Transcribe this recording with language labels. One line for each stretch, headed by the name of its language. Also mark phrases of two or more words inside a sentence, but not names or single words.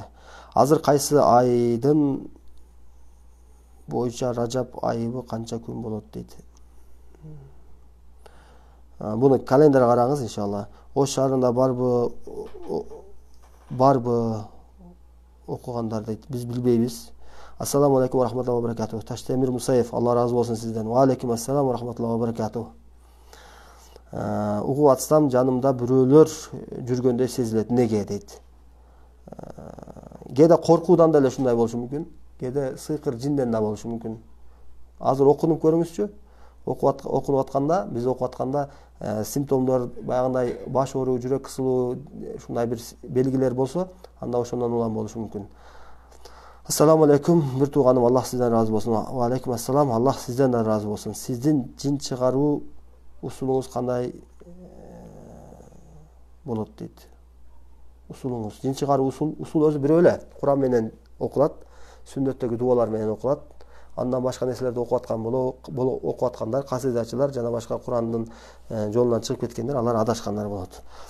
Kyrgyz: Азыр кайсы айдын боюнча Ражап айыбы канча күн болот дейт. Буну календарга караңыз иншалла. Ош шаарында барбы окугандар дейт. Биз билбейбиз.
Arabic: السلام عليكم ورحمة الله وبركاته.
Kyrgyz: Таштемир Мусаев, Алла разы болсун сизден.
Arabic: وعليكم السلام ورحمة الله وبركاته.
Kyrgyz: Угуп атсам, жанымда бирөөлөр жүргөндөй сезилет. Неге дейт. Кээде коркуудан деле ушундай болушу мүмкүн. Кээде сыйкыр жинден да болушу мүмкүн. Азыр окунуп көрүңүзчү. Окунуп атканда, биз окуп атканда симптомдор баягындай баш ооруу, жүрөк кысылуу, ушундай бир белгилер болсо, анда ошондон улам болушу мүмкүн.
Arabic: السلام عليكم,
Kyrgyz: бир тууганым, Аллах сизден разы болсун.
Arabic: وعليكم السلام,
Kyrgyz: Аллах сизден да разы болсун. Сиздин жин чыгаруу усулуңуз кандай болот дейт. Усулуңуз. Жин чыгаруу усул өзү бирөө эле. Куран менен окулат, сүннөттөгү дубалар менен окулат. Андан башка нерселерди окуп аткандар, касидачылар жана башка Курандын жолунан чыгып кеткендер, алар адашкандар болот.